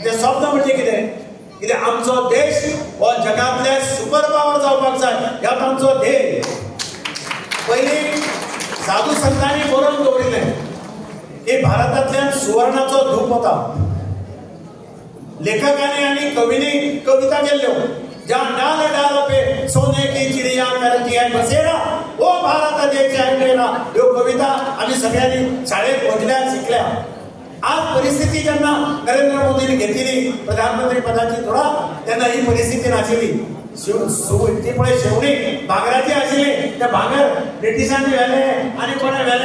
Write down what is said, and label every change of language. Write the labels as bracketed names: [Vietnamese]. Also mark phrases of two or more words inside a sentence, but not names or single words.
[Konkani] तें स्वप्न म्हणजे कितें आमचो देश हो जगांतले सुपर पावर जावपाक जाय. ह्यात आमचो ध्येय. पयलीं साधू संतांनी बरोवन दवरिल्लें की भारतांतल्यान सुवर्णाचो धूप वता. लेखकांनी आनी कवींनी कविता केल्ल्यो ज्या [Hindi] डाल डाल पे सोने की चिड़िया करती है बसेरा वो भारत देश है मेरा. [Konkani] ह्यो कविता आमी सगळ्यांनी शाळेत म्हटल्या शिकल्या. आज परिस्थिती जेन्ना नरेंद्र मोदींनी घेतली प्रधानमंत्री पदाची थोडा तेन्ना ही परिस्थिती नाशिल्ली. ती पळय शेवणी भांगराची आशिल्ली. ते भांगर ब्रिटिशांनी व्हेले आनी कोणे व्हेले.